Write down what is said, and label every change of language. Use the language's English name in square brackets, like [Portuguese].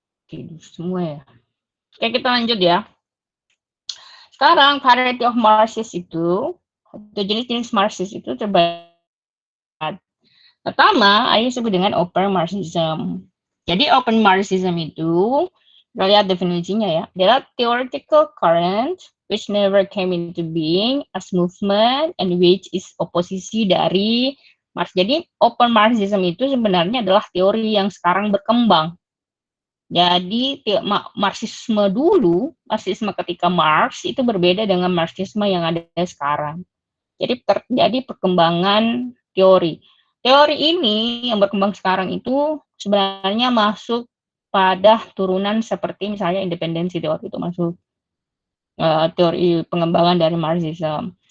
[Indonesian] Tidur semua, ya. Oke, kita lanjut, ya. Sekarang [English] variety of Marxist [Indonesian] itu, atau jenis-jenis Marxist itu terbanyak. Pertama, ada disebut dengan open Marxism. Jadi open Marxism itu, kita lihat definisinya, ya. [English] There are theoretical current which never came into being as movement and which is [Indonesian] oposisi dari Marx. Jadi open Marxism itu sebenarnya adalah teori yang sekarang berkembang. Jadi Marxisme dulu, Marxisme ketika Marx itu berbeda dengan Marxisme yang ada sekarang. Jadi terjadi perkembangan teori. Teori ini yang berkembang sekarang itu sebenarnya masuk pada turunan seperti misalnya independensi teori, itu masuk teori pengembangan dari Marxism.